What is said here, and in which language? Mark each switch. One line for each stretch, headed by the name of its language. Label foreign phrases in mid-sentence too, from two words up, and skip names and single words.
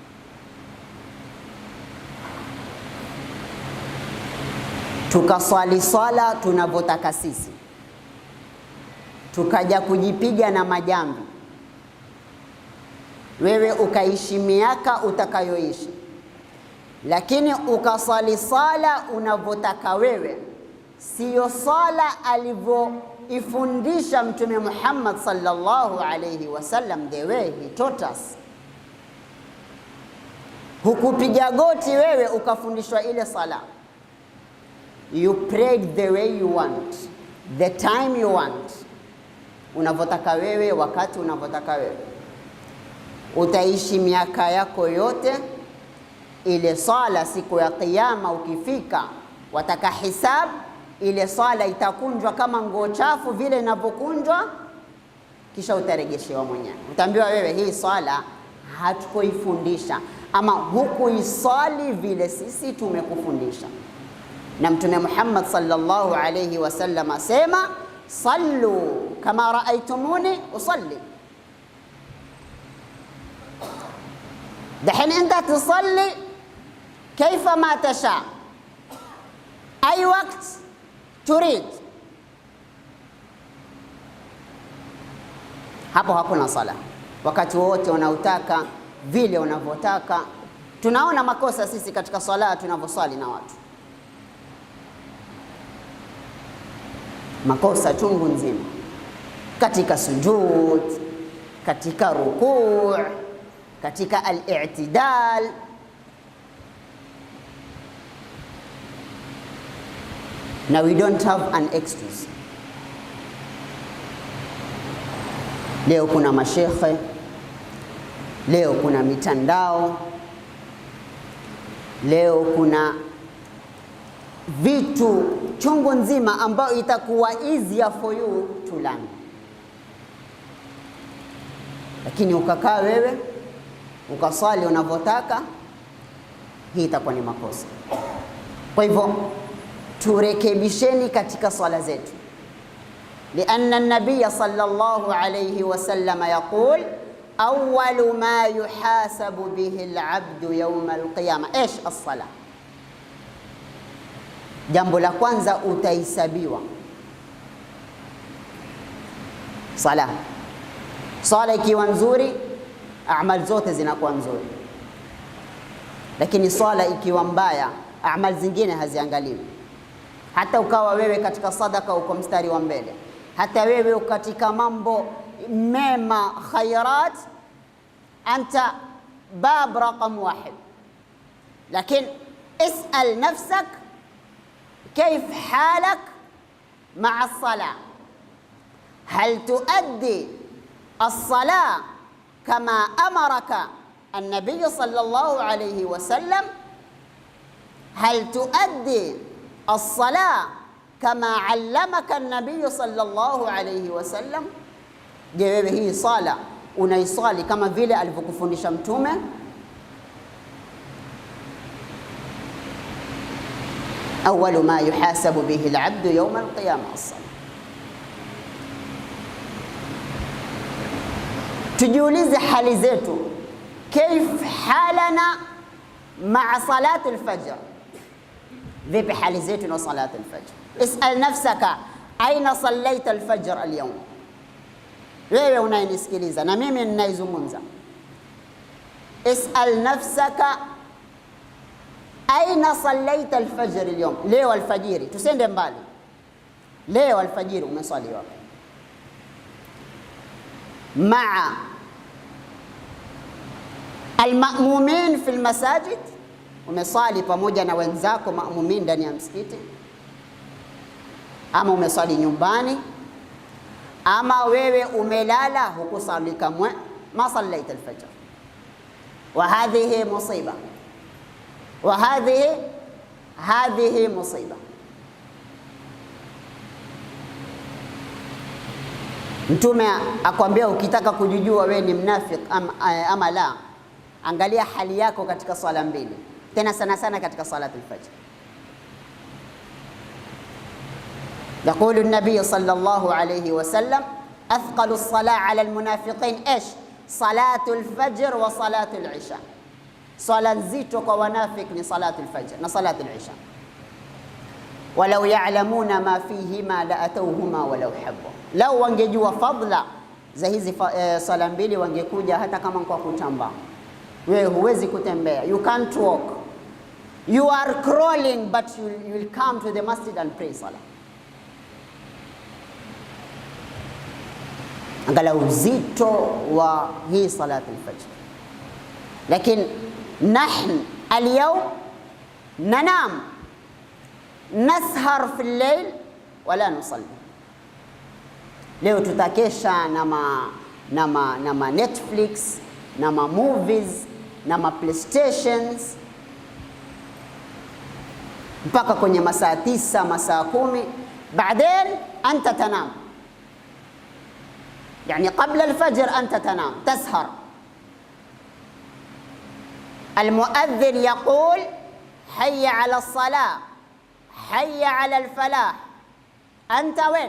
Swahili: Tukaswali swala tunavyotaka sisi, tukaja kujipiga na majambi, wewe ukaishi miaka utakayoishi, lakini ukaswali swala unavyotaka wewe, siyo swala alivyoifundisha Mtume Muhammad
Arabic: صلى الله عليه وسلم,
English: the way he taught us.
Swahili: Hukupiga goti wewe ukafundishwa ile sala.
English: You prayed the way you want, the time you want,
Swahili: unavyotaka wewe, wakati unavyotaka wewe. Utaishi miaka yako yote, ile sala siku ya kiyama ukifika, wataka hisab, ile sala itakunjwa kama nguo chafu vile inavyokunjwa, kisha utarejeshewa mwenyewe. Utaambiwa wewe, hii sala hatukuifundisha, ama hukuisali vile sisi tumekufundisha. Na Mtume Muhammad
Arabic: صلى الله عليه وسلم
Swahili: asema, sallu kama
Arabic: رأيتموني أصلي. دحين انت تصلي كيف ما تشاء اي وقت تريد.
Swahili: Hapo hakuna sala, wakati wote unautaka vile unavyotaka. Tunaona makosa sisi katika swala tunavyoswali na watu, makosa chungu nzima, katika sujud, katika rukuu, katika al-i'tidal.
English: Now we don't have an excuse.
Swahili: Leo kuna mashekhe, leo kuna mitandao, leo kuna vitu chungu nzima ambao itakuwa
English: easier for you to learn,
Swahili: lakini ukakaa wewe ukaswali unavyotaka, hii itakuwa ni makosa. Kwa hivyo turekebisheni katika swala zetu,
Arabic: لأن النبي صلى الله عليه وسلم يقول أول ما يحاسب به العبد يوم القيامة ايش الصلاه.
Swahili: Jambo la kwanza utahesabiwa sala. Sala ikiwa nzuri, amal zote zinakuwa nzuri, lakini swala ikiwa mbaya, amal zingine haziangaliwi. Hata ukawa wewe katika sadaka uko mstari wa mbele, hata wewe katika mambo mema khairat,
Arabic: أنت باب رقم 1, lakini اسأل نفسك كيف حالك مع الصلاة؟ هل تؤدي الصلاة كما أمرك النبي صلى الله عليه وسلم؟ هل تؤدي الصلاة كما علمك النبي صلى الله عليه وسلم؟
Swahili: Je, hii sala unaisali kama vile alivyokufundisha Mtume?
Arabic: أول ما يحاسب به العبد يوم القيامة الصلاة.
Swahili: Tujiulize hali zetu,
Arabic: كيف حالنا مع صلاة الفجر؟
Swahili: vipi hali zetu na
Arabic: صلاة الفجر؟ اسأل نفسك أين صليت الفجر اليوم؟
Swahili: wewe unayenisikiliza na mimi ninaizungumza,
Arabic: اسأل نفسك أين صليت الفجر اليوم؟
Swahili: leo alfajiri, tusende mbali, leo alfajiri umeswali wapi?
Arabic: مع المؤمنين في المساجد,
Swahili: umeswali pamoja na wenzako maamumin ndani ya msikiti, ama umeswali nyumbani, ama wewe umelala hukusali kamwe,
Arabic: ما صليت الفجر. وهذه مصيبة، وهذه مصيبة.
Swahili: Mtume akwambia ukitaka kujijua wewe ni mnafik ama la, angalia hali yako katika swala mbili, tena sana sana katika
Arabic: صلاة الفجر. يقول النبي صلى الله عليه وسلم أثقل الصلاة على المنافقين إيش؟ صلاة الفجر وصلاة العشاء. صلاة
Swahili: nzito kunafiki
Arabic: ni صلاة الفجر na صلاة العشاء. ولو يعلمون ما فيهما لأتوهما ولو حبوا.
Swahili: لو wangejua fadla za hizi sala mbili wangekuja hata kama kwa kutamba. Wewe huwezi kutembea,
English: you can't walk, you are crawling, but you will come to the masjid and pray salah.
Swahili: Angalau uzito wa hii
Arabic: صلاة الفجر. Lakini نحن اليوم ننام نسهر في الليل ولا نصلي.
Swahili: Leo tutakesha na ma Netflix na ma movies na ma PlayStations mpaka kwenye masaa 9 masaa 10, baadaye anta tanam.
Arabic: يعني قبل الفجر أنت تنام تسهر. المؤذن يقول حي على الصلاة حي على الفلاح، أنت وين؟